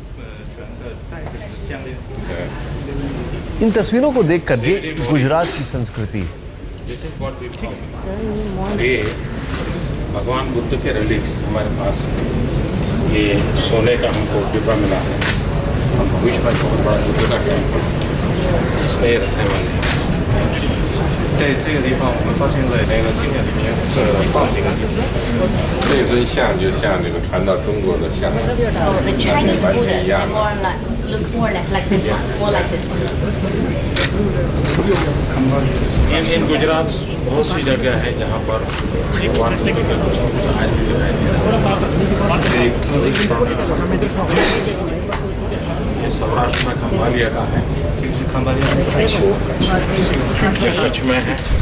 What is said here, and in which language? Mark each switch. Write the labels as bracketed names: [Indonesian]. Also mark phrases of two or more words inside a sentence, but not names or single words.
[Hindi] इन तस्वीरों को देखकर ये गुजरात की संस्कृति, भगवान बुद्ध के रिलिक्स हमारे पास है। ये सोने का हमको डिब्बा मिला है। हम भविष्य में बहुत बड़ा बुद्ध का टेम्पल इसमें रहने वाले हैं। [Chinese] 在这个地方，我们发现了那个经典里面放这个这尊像就像这个传到中国的像， [English] So the Chinese Buddha looks more like this one, more like this one. [Hindi] इन गुजरात बहुत सी जगह है जहाँ पर भगवान बुद्ध के ये सौराष्ट्र में खंभालिया का है, कच्छ में है,